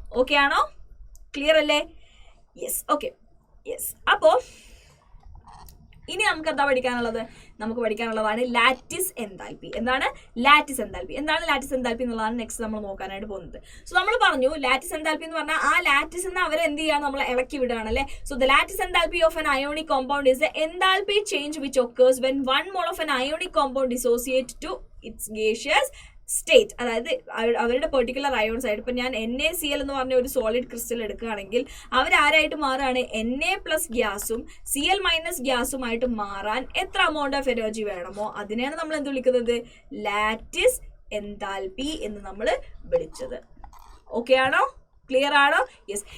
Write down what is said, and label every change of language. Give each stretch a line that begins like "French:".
Malayalam: Okay ആണോ? Clear അല്ലേ? Yes. Okay. Yes. അപ്പോൾ ഇനി നമുക്ക് എന്താ പഠിക്കാനുള്ളത്, നമുക്ക് പഠിക്കാനുള്ളതാണ് ലാറ്റിസ് എൻതാൽപ്പി. എന്താണ് ലാറ്റിസ് എൻതാൽപ്പി? എന്താണ് ലാറ്റിസ് എൻതാൽപ്പി എന്നുള്ളതാണ് നെക്സ്റ്റ് നമ്മൾ നോക്കാനായിട്ട് പോകുന്നത്. സോ നമ്മൾ പറഞ്ഞു ലാറ്റിസ് എൻതാൽപ്പി എന്ന് പറഞ്ഞാൽ ആ ലാറ്റിസിന് അവർ എന്ത് ചെയ്യാണ്, നമ്മൾ ഇളക്കി വിടുകയാണ് അല്ലേ.
English: So the lattice enthalpy of an ionic compound is the enthalpy change which occurs when 1 mole of an ionic compound dissociates to its gaseous state.
Malayalam: അതായത് അവരുടെ പെർട്ടിക്കുലർ അയോൺസ് ആയിട്ട് ഇപ്പം ഞാൻ NaCl എന്ന് പറഞ്ഞ ഒരു സോളിഡ് ക്രിസ്റ്റൽ എടുക്കുകയാണെങ്കിൽ അവരാരായിട്ട് മാറാണ്, Na പ്ലസ് ഗ്യാസും Cl മൈനസ് ഗ്യാസുമായിട്ട് മാറാൻ എത്ര
English: amount of energy
Malayalam: വേണമോ അതിനെയാണ് നമ്മൾ എന്ത് വിളിക്കുന്നത്, ലാറ്റിസ് എൻതാൽപ്പി എന്ന് നമ്മൾ വിളിച്ചത്. ഓക്കെ ആണോ? ക്ലിയർ ആണോ? യെസ്.